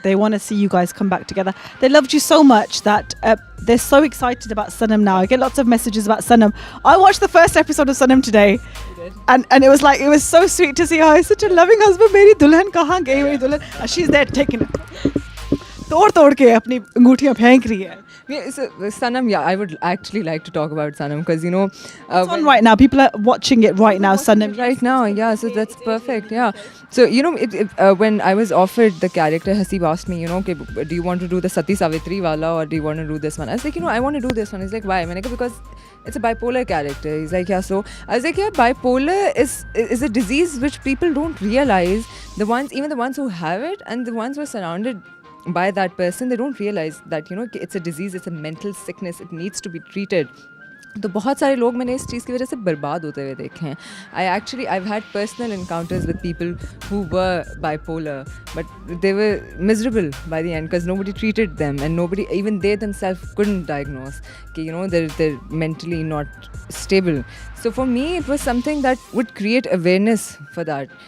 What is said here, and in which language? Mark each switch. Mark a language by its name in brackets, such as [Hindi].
[English] They want to see you guys come back together. They loved you so much that they're so excited about Sanam now. I get lots of messages about Sanam. I watched the first episode of Sanam today. And it was so sweet to see her. He's such a loving husband. [Hindi] Meri dulhan kahan gayi meri dulhan? [English] And she's there taking it. [Hindi] तोड़ के अपनी अंगूठियां फेंक रही है. [English] Sanam, I would actually like to talk about Sanam because, it's on right now. People are watching it right now, Sanam. Right now, yeah. So that's perfect, yeah. So, when I was offered the character, Haseeb asked me, do you want to do the Sati Savitri wala or do you want to do this one? I was like, I want to do this one. He's like, why? Because it's a bipolar character. He's like, yeah. So I was like, yeah, bipolar is a disease which people don't realize. Even the ones who have it and the ones who are surrounded by that person, they don't realize that it's a disease, it's a mental sickness, it needs to be treated. [Hindi] तो बहुत सारे लोग मैंने इस चीज़ की वजह से बर्बाद होते हुए देखे हैं. [English] I've had personal encounters with people who were bipolar, but they were miserable by the end because nobody treated them and even they themselves couldn't diagnose कि they're mentally not stable. So for me it was something that would create awareness for that.